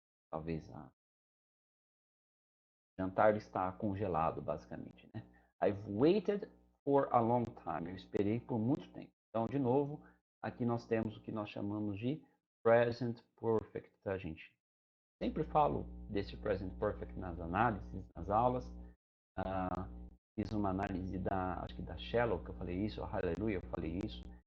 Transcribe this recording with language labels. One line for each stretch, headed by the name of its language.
Portuguese: Talvez o jantar está congelado, basicamente. Né?
English: I've waited for a long time.
Portuguese: Eu esperei por muito tempo. Então, de novo, aqui nós temos o que nós chamamos de present perfect, tá, gente? Sempre falo desse present perfect nas análises, nas aulas. Fiz uma análise acho que da Shallow, que eu falei isso, a Hallelujah, eu falei isso.